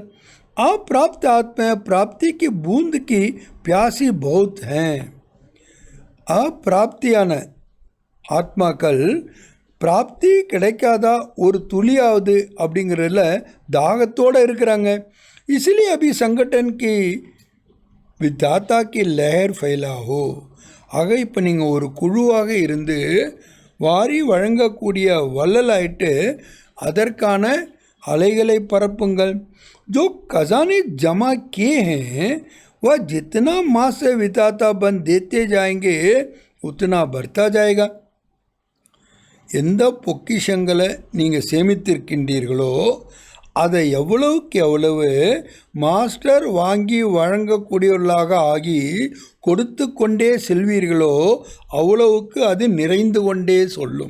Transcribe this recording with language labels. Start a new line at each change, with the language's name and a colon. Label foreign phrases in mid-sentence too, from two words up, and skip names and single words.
Hindi: अप्राप्त आत्मा प्राप्ति की बूंद की प्यासी बहुत हैं.
Tamil: अप्राप्तिயான ஆத்மாக்கள் பிராப்தி கிடைக்காதா ஒரு துளியாவது அப்படிங்கிறதுல தாகத்தோடு இருக்கிறாங்க.
Hindi: इसलिए अभी संगठन की विधाता की लहर फैलाओ.
Tamil: ஆக இப்போ நீங்கள் ஒரு குழுவாக இருந்து வாரி வழங்கக்கூடிய வள்ளலாயிட்டு அதற்கான அலைகளை பரப்புங்கள்.
Hindi: जो खजाने जमा किए हैं वह जितना माँ से विधाता बन देते जाएंगे उतना बढ़ता जाएगा.
Tamil: எந்த பொக்கிஷங்களை நீங்கள் சேமித்திருக்கின்றீர்களோ அதை எவ்வளவுக்கு எவ்வளவு மாஸ்டர் வாங்கி வழங்கக்கூடியவர்களாக ஆகி கொடுத்து கொண்டே செல்வீர்களோ அவ்வளவுக்கு அது நிறைந்து கொண்டே சொல்லும்.